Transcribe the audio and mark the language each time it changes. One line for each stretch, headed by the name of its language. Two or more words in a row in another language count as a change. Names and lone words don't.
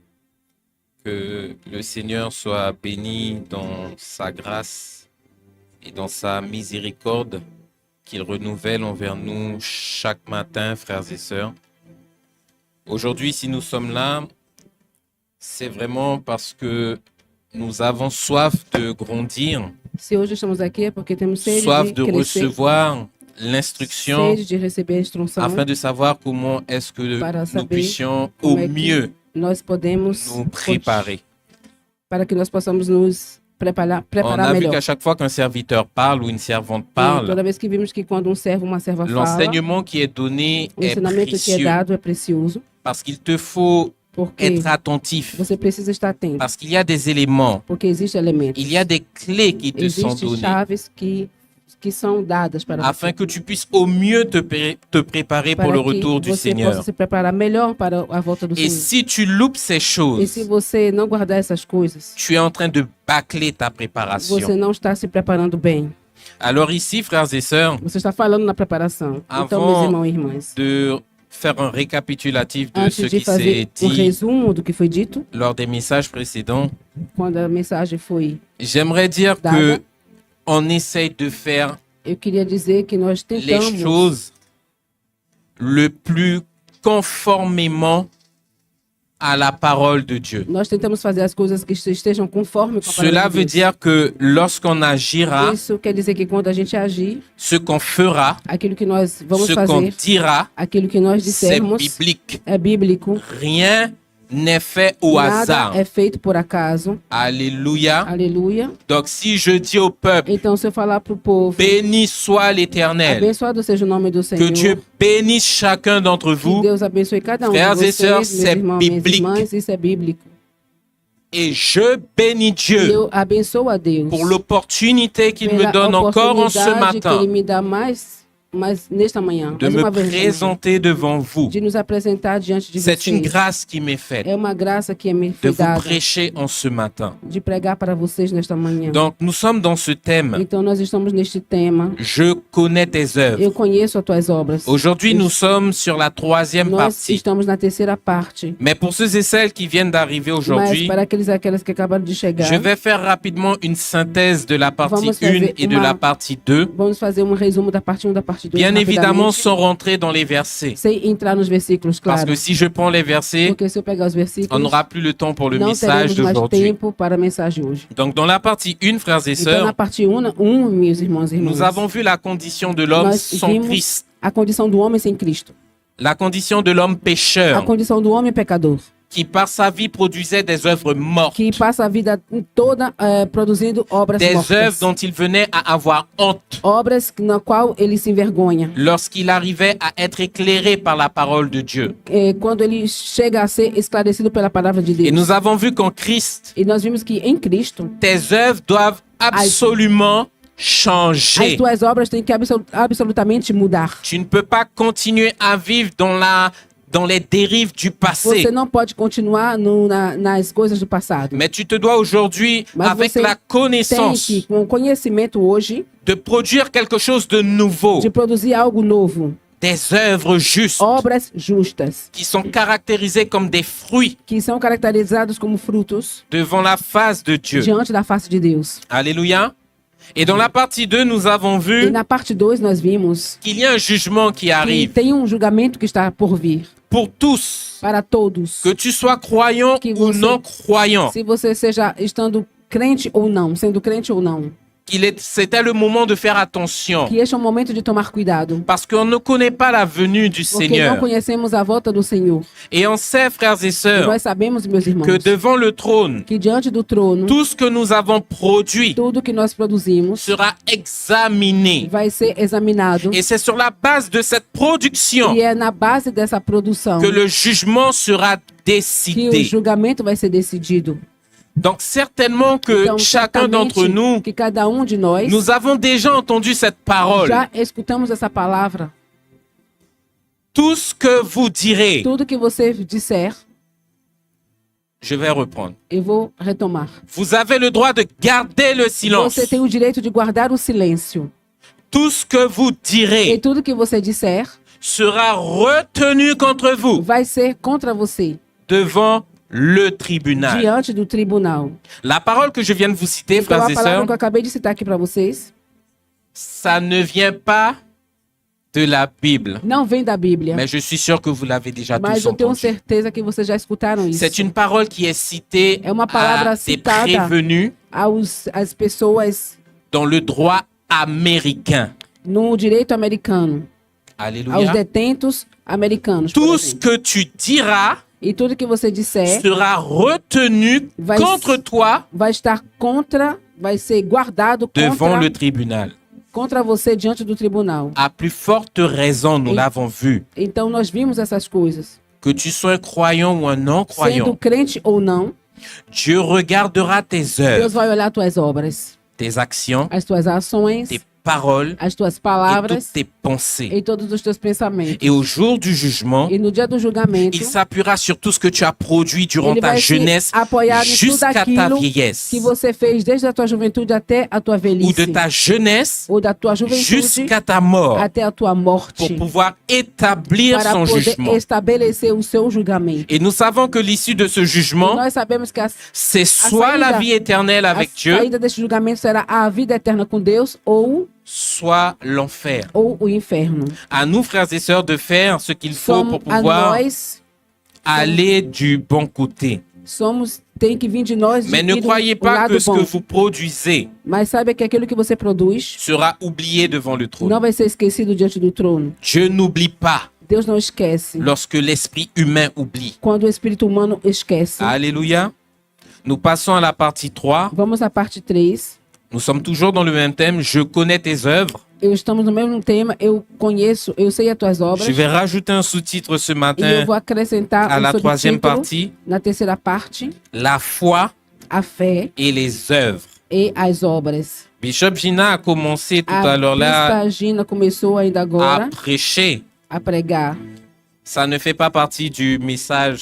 French: Que le Seigneur soit béni dans sa grâce et dans sa miséricorde qu'il renouvelle envers nous chaque matin, frères et sœurs. Aujourd'hui, si nous sommes là, c'est vraiment parce que nous avons soif de grandir,
Portuguese: Se hoje estamos aqui é porque temos sede
French: soif de
Portuguese: de crescer,
French: recevoir l'instruction
Portuguese: sede de receber a instrução,
French: afin de savoir comment est-ce que
Portuguese: para
French: nous
Portuguese: saber
French: puissions
Portuguese: como
French: au
Portuguese: é que
French: mieux
Portuguese: nós podemos
French: nous préparer.
Portuguese: para que nós possamos nos preparar
French: On a vu
Portuguese: melhor.
French: qu'à chaque fois qu'un serviteur parle ou une servante
Portuguese: E
French: parle,
Portuguese: toda vez que vimos que quando servo, uma serva fala,
French: l'enseignement qui est donné
Portuguese: o
French: est
Portuguese: ensinamento que é
French: précieux
Portuguese: dado é precioso,
French: parce qu'il te faut
Portuguese: porque
French: être attentif,
Portuguese: você precisa estar atento,
French: parce qu'il y a des éléments,
Portuguese: porque existem elementos,
French: il y a des clés qui te sont
Portuguese: existem
French: données
Portuguese: chaves que são dadas para
French: afin
Portuguese: você,
French: que tu puisses au mieux te préparer pour
Portuguese: para
French: le
Portuguese: que
French: retour du
Portuguese: você
French: Seigneur.
Portuguese: possa se preparar melhor para a volta do
French: Et
Portuguese: Senhor.
French: si tu loupes ces
Portuguese: E se
French: choses,
Portuguese: você não guardar essas coisas,
French: tu es en train de bâcler ta
Portuguese: você
French: préparation.
Portuguese: não está se preparando bem.
French: Alors ici, frères et sœurs,
Portuguese: Você está falando na preparação. Então,
French: Avant
Portuguese: meus irmãos e irmãs,
French: de faire un récapitulatif de ce
Portuguese: antes de
French: qui s'est
Portuguese: fazer um
French: dit
Portuguese: resumo do que foi dito,
French: lors des messages précédents,
Portuguese: quando a mensagem foi,
French: j'aimerais dire
Portuguese: Dada.
French: que on essaye de faire
Portuguese: eu queria dizer que nós
French: les
Portuguese: tentamos
French: choses le plus conformément à la parole de Dieu.
Portuguese: fazer as coisas que estejam conforme com a
French: Cela
Portuguese: palavra
French: veut
Portuguese: de Deus.
French: dire que lorsqu'on agira,
Portuguese: Isso quer dizer que quando a gente agir,
French: ce qu'on fera,
Portuguese: aquilo que nós vamos
French: ce qu'on
Portuguese: fazer,
French: dira,
Portuguese: aquilo que nós
French: c'est
Portuguese: dissermos,
French: biblique.
Portuguese: é bíblico.
French: Rien n'est fait au
Portuguese: Nada
French: hasard.
Portuguese: é feito por acaso.
French: Alléluia.
Portuguese: Aleluia.
French: Donc si je dis au peuple,
Portuguese: Então, se eu falar para o povo,
French: béni soit l'Éternel,
Portuguese: abençoado seja o nome do
French: que
Portuguese: Senhor,
French: Dieu bénisse chacun d'entre
Portuguese: que
French: vous,
Portuguese: Deus abençoe cada um
French: Frères
Portuguese: de
French: et
Portuguese: vocês,
French: sœurs,
Portuguese: meus
French: c'est
Portuguese: irmãos, minhas
French: biblique.
Portuguese: irmãs, isso é bíblico.
French: et je bénis
Portuguese: E
French: Dieu
Portuguese: eu abençoo a Deus
French: pour l'opportunité qu'il me
Portuguese: pela
French: donne encore en ce
Portuguese: oportunidade que
French: matin
Portuguese: Ele me dá mais nesta manhã,
French: de
Portuguese: mais
French: me
Portuguese: uma vez,
French: présenter devant vous.
Portuguese: de nos apresentar diante de
French: C'est une
Portuguese: vocês.
French: grâce qui m'est faite
Portuguese: É uma graça que me
French: de
Portuguese: foi
French: vous
Portuguese: dada
French: prêcher en ce matin.
Portuguese: de pregar para vocês nesta manhã.
French: Donc nous sommes dans ce thème.
Portuguese: Então, nós estamos neste tema.
French: Je connais tes œuvres.
Portuguese: Eu conheço as tuas obras.
French: Aujourd'hui, nous sommes sur la troisième
Portuguese: Nós
French: partie.
Portuguese: estamos na terceira parte.
French: Mais pour ceux et celles qui viennent d'arriver
Portuguese: Mas
French: aujourd'hui,
Portuguese: para aquelas que acabaram de chegar,
French: je vais faire rapidement une synthèse de la partie
Portuguese: Vamos
French: 1
Portuguese: fazer
French: et de
Portuguese: uma-
French: la partie 2.
Portuguese: vamos fazer um resumo da parte 1 e da parte 2.
French: Bien évidemment,
Portuguese: rapidamente,
French: sans rentrer dans les versets.
Portuguese: sem entrar nos versículos,
French: Parce
Portuguese: claro.
French: que si je prends les versets,
Portuguese: Porque se eu pegar os versículos,
French: on n'aura plus le temps pour le
Portuguese: não
French: message
Portuguese: teremos mais
French: d'aujourd'hui.
Portuguese: tempo para a mensagem hoje.
French: Donc, dans la partie 1, frères et
Portuguese: Então, na
French: sœurs,
Portuguese: parte 1, meus irmãos e irmãs,
French: nous avons vu la condition de l'homme
Portuguese: nós
French: sans
Portuguese: vimos
French: Christ,
Portuguese: a condição do homem sem Cristo.
French: la condition de l'homme
Portuguese: A
French: pécheur,
Portuguese: condição do homem pecador.
French: qui par sa vie produisait des œuvres mortes,
Portuguese: que passa a vida toda produzindo obras
French: des
Portuguese: mortas.
French: œuvres dont il venait à avoir honte
Portuguese: Obras na qual ele se envergonha.
French: lorsqu'il arrivait à être éclairé par la parole de Dieu.
Portuguese: Quando ele chega a ser esclarecido pela palavra de Deus.
French: Et nous avons vu qu'en Christ,
Portuguese: E nós vimos que em Cristo,
French: tes œuvres doivent absolument
Portuguese: as
French: changer.
Portuguese: tuas obras têm que absolutamente mudar.
French: Tu ne peux pas continuer à vivre dans les dérives du passé.
Portuguese: Você não pode continuar nas coisas do passado.
French: Mais tu te dois aujourd'hui,
Portuguese: Mas
French: avec
Portuguese: você
French: la
Portuguese: tem
French: connaissance,
Portuguese: que, com o conhecimento hoje,
French: de produire quelque chose de nouveau,
Portuguese: de produzir algo novo.
French: des œuvres justes
Portuguese: Obras justas,
French: qui sont caractérisées comme des fruits
Portuguese: que são caracterizados como frutos
French: devant la face de Dieu.
Portuguese: diante da face de Deus.
French: Alléluia. Et dans la partie 2, nous avons
Portuguese: E
French: vu
Portuguese: na parte 2 nós vimos
French: qu'il y a un jugement qui
Portuguese: que
French: arrive
Portuguese: tem julgamento que está por vir
French: pour tous,
Portuguese: para todos.
French: que tu sois croyant
Portuguese: Que
French: ou
Portuguese: você-
French: non croyant.
Portuguese: Se você seja estando crente ou não, sendo crente ou não.
French: C'était le moment de faire attention
Portuguese: Que este é o momento de tomar cuidado.
French: parce qu'on ne connaît pas la venue du
Portuguese: Porque não
French: Seigneur.
Portuguese: conhecemos a volta do Senhor.
French: Et on sait, frères et
Portuguese: E
French: sœurs,
Portuguese: nós sabemos, meus irmãos,
French: que devant le trône,
Portuguese: que diante do trono,
French: tout ce que nous avons produit
Portuguese: tudo que nós produzimos
French: sera examiné.
Portuguese: vai ser examinado.
French: Et c'est sur la base de cette production
Portuguese: E é na base dessa produção
French: que le jugement sera
Portuguese: que o
French: décidé.
Portuguese: julgamento vai ser decidido.
French: Donc certainement que
Portuguese: Então,
French: chacun d'entre
Portuguese: certamente
French: nous,
Portuguese: que cada de nós
French: nous avons déjà entendu cette parole.
Portuguese: já escutamos essa palavra.
French: Tout ce que vous direz,
Portuguese: Tudo que você disser,
French: je vais reprendre.
Portuguese: eu vou retomar.
French: Vous avez le droit de garder le silence.
Portuguese: Você tem o direito de guardar o silêncio.
French: Tout ce que vous
Portuguese: E
French: direz
Portuguese: tudo que você disser
French: sera retenu contre vous
Portuguese: vai ser contra você,
French: devant le tribunal.
Portuguese: diante do tribunal.
French: La parole que je viens de vous citer,
Portuguese: Então,
French: frères
Portuguese: a
French: et
Portuguese: palavra
French: sœurs,
Portuguese: que eu acabei de citar aqui para vocês
French: ça ne vient pas de la Bible.
Portuguese: não vem da Bíblia,
French: Mais je suis sûr que vous l'avez déjà
Portuguese: mas
French: tous
Portuguese: eu tenho
French: entendu.
Portuguese: certeza que vocês já escutaram isso.
French: C'est une parole qui est citée
Portuguese: É uma palavra
French: à des
Portuguese: citada
French: prévenus
Portuguese: às pessoas
French: dans le droit américain.
Portuguese: no direito americano, aos
French: Alléluia.
Portuguese: detentos americanos. por
French: Tout ce
Portuguese: exemplo.
French: que tu diras
Portuguese: E tudo que você disser
French: sera retenu
Portuguese: Vai-
French: contre toi
Portuguese: vai estar vai ser guardado
French: devant le tribunal.
Portuguese: contra você diante do tribunal.
French: À plus forte raison, nous
Portuguese: Et-
French: l'avons vu,
Portuguese: Então nós vimos essas coisas.
French: que tu sois un croyant ou un
Portuguese: Sendo
French: non-croyant,
Portuguese: crente ou não,
French: Dieu regardera tes
Portuguese: Deus
French: œuvres,
Portuguese: vai olhar tuas obras,
French: tes actions,
Portuguese: as tuas ações,
French: tes paroles
Portuguese: as tuas
French: et
Portuguese: palavras
French: toutes tes pensées.
Portuguese: e todos os teus pensamentos.
French: Et au jour du jugement,
Portuguese: E no dia do julgamento,
French: il s'appuiera sur tout ce que tu as produit durant
Portuguese: ele
French: ta
Portuguese: vai se
French: jeunesse
Portuguese: apoiar em tudo
French: jusqu'à ta
Portuguese: aquilo
French: vieillesse.
Portuguese: que você fez desde a tua juventude até a tua
French: Ou
Portuguese: velhice.
French: de ta jeunesse
Portuguese: Ou da tua juventude
French: jusqu'à ta mort
Portuguese: até a tua morte.
French: pour pouvoir établir
Portuguese: Para
French: son
Portuguese: poder
French: jugement.
Portuguese: estabelecer o seu julgamento.
French: Et nous savons que l'issue de ce
Portuguese: E
French: jugement,
Portuguese: nós sabemos que
French: c'est soit la
Portuguese: saída-
French: vie éternelle avec
Portuguese: a
French: Dieu,
Portuguese: saída desse julgamento será a vida eterna com Deus
French: soit l'enfer.
Portuguese: ou o inferno.
French: À nous, frères et sœurs, de faire ce qu'il faut pour
Portuguese: A
French: pouvoir
Portuguese: nós
French: aller du bon côté.
Portuguese: tem que vir de nós
French: Mais ne
Portuguese: ir do
French: croyez pas
Portuguese: lado
French: que ce que
Portuguese: bom.
French: vous produisez
Portuguese: Mas saiba que aquilo que você produz
French: sera oublié devant le
Portuguese: não
French: trône.
Portuguese: vai ser esquecido diante do trono.
French: Dieu n'oublie pas
Portuguese: Deus não esquece
French: lorsque l'esprit humain oublie.
Portuguese: quando o espírito humano esquece.
French: Alléluia. Nous passons à la partie 3.
Portuguese: Vamos à parte 3.
French: Nous sommes toujours dans le même thème. Je connais tes œuvres.
Portuguese: Estamos no mesmo tema. Eu sei as tuas obras.
French: Je vais rajouter un sous-titre ce
Portuguese: E eu
French: matin
Portuguese: vou acrescentar
French: à la troisième
Portuguese: subtítulo
French: partie.
Portuguese: na terceira parte,
French: La foi
Portuguese: a fé
French: et les œuvres.
Portuguese: e as obras.
French: Bishop Gina a commencé tout
Portuguese: A
French: à l'heure là
Portuguese: Bispa Gina começou ainda
French: à
Portuguese: agora
French: prêcher.
Portuguese: a pregar.
French: Ça ne fait pas partie du message